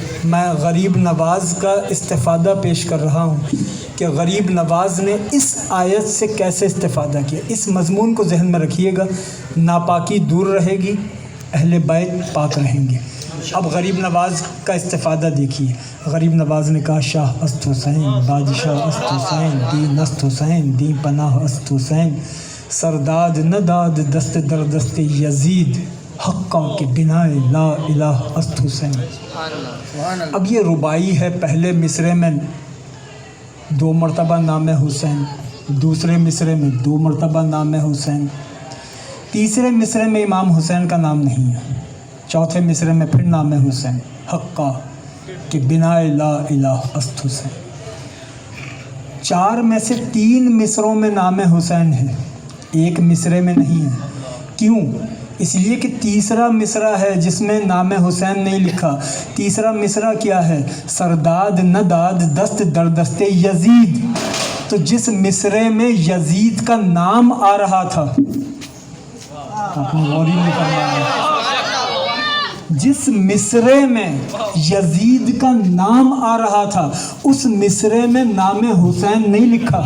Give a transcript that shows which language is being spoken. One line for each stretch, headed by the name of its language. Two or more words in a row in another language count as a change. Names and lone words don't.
Urdu: میں غریب نواز کا استفادہ پیش کر رہا ہوں کہ غریب نواز نے اس آیت سے کیسے استفادہ کیا۔ اس مضمون کو ذہن میں رکھیے گا، ناپاکی دور رہے گی، اہل بیت پاک رہیں گے۔ اب غریب نواز کا استفادہ دیکھیے۔ غریب نواز نے کہا
Persian: شاہ است حسین، بادشاہ است حسین، دین است حسین، دین پناہ است حسین، سرداد نداد دست در دست یزید، حقا کے بنائے لا الہ است حسین۔
Urdu: اب یہ ربائی ہے، پہلے مصرعے میں 2 مرتبہ نام حسین، دوسرے مصرعے میں 2 مرتبہ نام حسین، تیسرے مصرعے میں امام حسین کا نام نہیں ہے، چوتھے مصرعے میں پھر نام حسین،
Persian: حقا کہ بنائے لا الہ است حسین۔
Urdu: 4 میں سے 3 مصرعوں میں نام حسین ہے، 1 مصرعے میں نہیں ہے۔ کیوں؟ اس لیے کہ تیسرا مصرع ہے جس میں نام حسین نہیں لکھا۔ تیسرا مصرع کیا ہے؟
Persian: سرداد نداد دست در دست یزید،
Urdu: تو جس مصرعے میں یزید کا نام آ رہا تھا، آپ نے غور ہی نہیں کرنا، جس مصرعے میں یزید کا نام آ رہا تھا اس مصرعے میں نام حسین نہیں لکھا۔